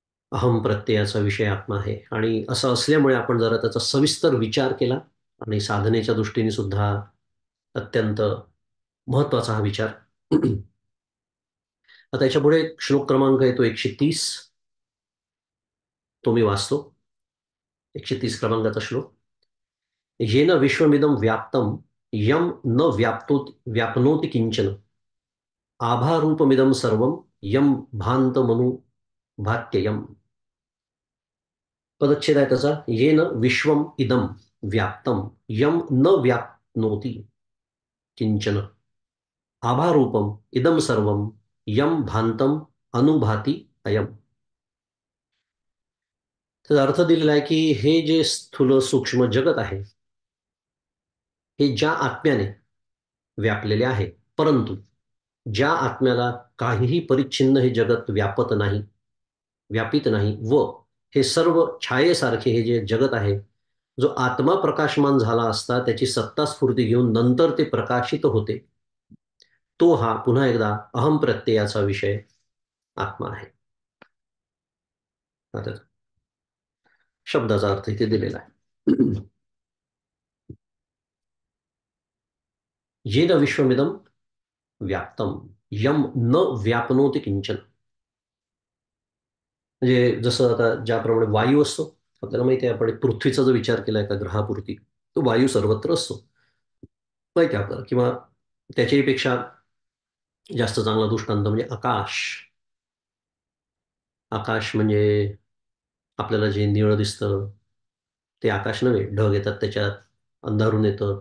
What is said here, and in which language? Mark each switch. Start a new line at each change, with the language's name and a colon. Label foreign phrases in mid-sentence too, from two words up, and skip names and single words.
Marathi: अहम प्रत्ययाचा विषय आत्मा आहे आणि असं असल्यामुळे आपण जरा त्याचा सविस्तर विचार केला आणि साधनेच्या दृष्टीने सुद्धा अत्यंत महत्वाचा हा विचार. आता याच्यापुढे श्लोक क्रमांक येतो 130. तो मी वाचतो. 130 क्रमांकाचा श्लोक.
Sanskrit: येन विश्वमिदं व्याप्तं यम न व्याप्नोति किंचन आभारूपमिदं सर्वं यम भान्तमनु भात्ययम्.
Marathi: पदच्छेद आहे त्याचा.
Sanskrit: येन विश्वम इदम व्याप्तम यम न व्याप्नोति किंचन आभारूपम इदम सर्वम यम भांतम अनुभाती अयम.
Marathi: त्याचा अर्थ दिलेला आहे की हे जे स्थूल सूक्ष्म जगत आहे हे ज्या आत्म्याने व्यापलेले आहे, परंतु ज्या आत्म्याला काहीही परिच्छिन्न हे जगत व्यापत नाही, व्यापित नाही, व हे सर्व छायेसारखे हे जे जगत आहे, जो आत्मा प्रकाशमान झाला असता त्याची सत्ता स्फूर्ती घेऊन नंतर ते प्रकाशित होते, तो हा पुन्हा एकदा अहम प्रत्ययाचा विषय आत्मा आहे. आता शब्दाचा अर्थ इथे दिलेला आहे.
Sanskrit: येन विश्वमिदम व्याप्तम यम न व्यापनोति किंचन.
Marathi: म्हणजे जसं आता ज्याप्रमाणे वायू असतो, आपल्याला माहिती आहे, आपण पृथ्वीचा जो विचार केलाय का ग्रहापुरती, तो वायू सर्वत्र असतो, माहिती आहे आपल्याला. किंवा त्याच्याही पेक्षा जास्त चांगला दृष्टांत म्हणजे आकाश. आकाश म्हणजे आपल्याला जे निळं दिसतं ते आकाश नव्हे, ढग येतात त्याच्यात, अंधारून येतं.